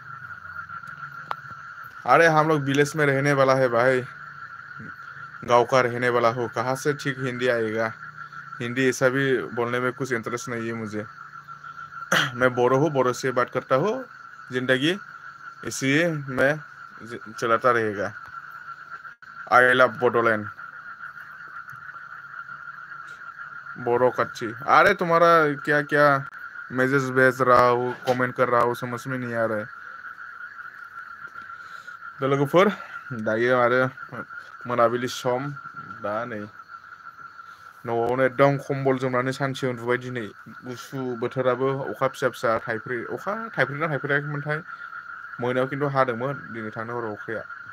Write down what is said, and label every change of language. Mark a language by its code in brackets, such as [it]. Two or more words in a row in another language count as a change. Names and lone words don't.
[hi] अरे हम लोग विलेज में रहने वाला है भाई गांव का रहने वाला हूँ कहाँ से ठीक हिंदी आएगा हिंदी ऐसा भी बोलने में कुछ इंटरेस्ट नहीं है मुझे मैं बोरो हूँ बोरो से बात करता हूँ जिंदगी इसलिए मैं चलाता रहेगा [en] I love [hi] बोडोलैंड बोरो कच्ची अरे तुम्हारा क्या क्या मैसेज भेज रहा हूँ कमेंट कर रहा हूँ समझ में नहीं आ रहा है [brx] दा लोगोफोर दायो आरो मोनाबिलि सम दा नै न'आवनो एकदम खम्बल जोमनानै सानसे उन्दुबाय दिनै गुसु बोथोराबो अखा फिसा फिसा अखा थाइफ्रिना थाइफ्रियाखैमोनथाय मोनायाव खिन्थु हादोंमोन दिनै थांनो हराव अखाया